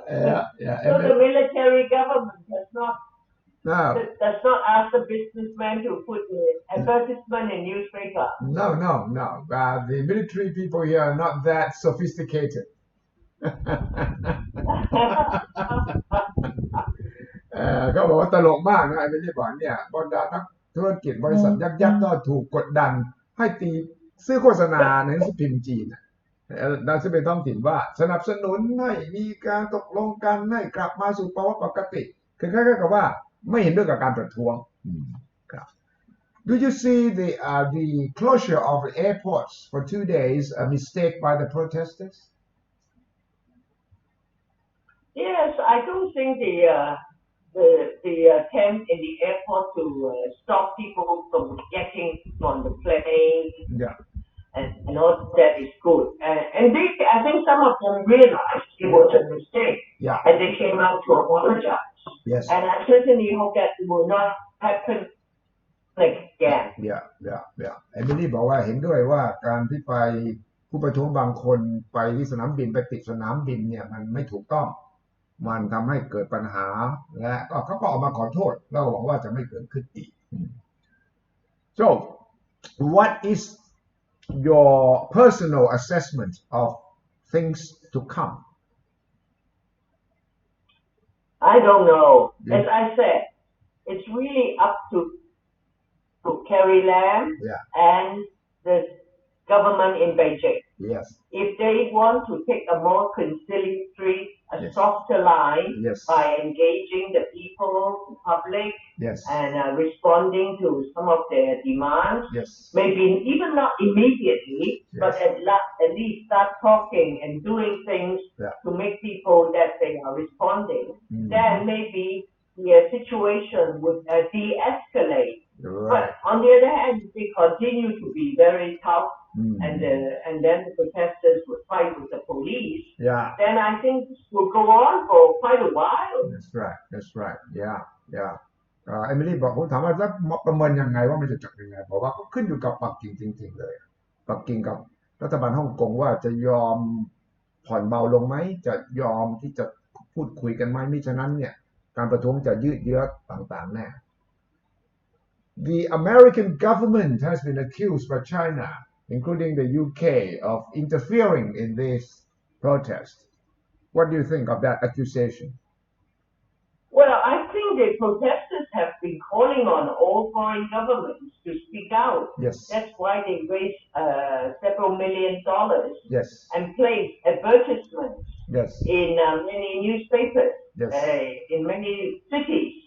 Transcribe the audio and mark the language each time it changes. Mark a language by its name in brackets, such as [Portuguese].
[English] Yeah. So the military government does not ask the businessman to put the advertisement in newspaper. No. The military people here are not that sophisticated. [Thai] ก็บอกว่าตลกมากนะไอ้ไม่ได้บอกเนี่ยบรรดานักธุรกิจบริษัทยักษ์ก็ถูกกดดันให้ตีซื้อโฆษณาในหนังสือพิมพ์จีนดังซึ่งเป็นท้องถิ่นว่าสนับสนุนให้มีการตกลงกันให้กลับมาสู่ภาวะปกติคือคล้ายๆกับว่าไม่เห็นด้วยกับการประท้วงครับ [English] Do you see the closure of the airports for 2 days a mistake by the protesters? Yes, I don't think the attempt in the airport to stop people from getting on the plane and all that is good. And I think some of them realized it was a mistake, and they came out to apologize. Yes. And I certainly hope that it will not happen again. Yeah. [Thai] ไอ้มิลลี่บอกว่าเห็นด้วยว่าการที่ไปผู้ประท้วงบางคนไปที่สนามบินไปติดสนามบินเนี่ยมันไม่ถูกต้องมันทำให้เกิดปัญหาและก็เขาก็ออกมาขอโทษแล้วหวังว่าจะไม่เกิดขึ้นอีก [English] So what is your personal assessment of things to come? I don't know. As I said, it's really up to Carrie Lam and the government in Beijing. Yes. If they want to take a more conciliatory, softer line by engaging the people, the public, and responding to some of their demands, maybe even not immediately, but at least start talking and doing things to make people that they are responding, then maybe the situation would de-escalate. Right. But on the other hand, if they continue to be very tough, and then the protesters would fight with the police, then I think this will go on for quite a while. That's right. Yeah. [Thai] เอมิลี่บอกผมถามว่าจะประเมินยังไงว่ามันจะจบยังไงบอกว่าก็ขึ้นอยู่กับปักกิ่งจริงๆเลยปักกิ่งกับรัฐบาลฮ่องกงว่าจะยอมผ่อนเบาลงไหมจะยอมที่จะพูดคุยกันไหมมิฉะนั้นเนี่ยการประท้วงจะยืดเยื้อต่างๆแน่ [English] The American government has been accused by China, including the UK, of interfering in this protest. What do you think of that accusation? Well, I think the protesters have been calling on all foreign governments to speak out. Yes. That's why they raised several $1 million and placed advertisements in many newspapers, in many cities.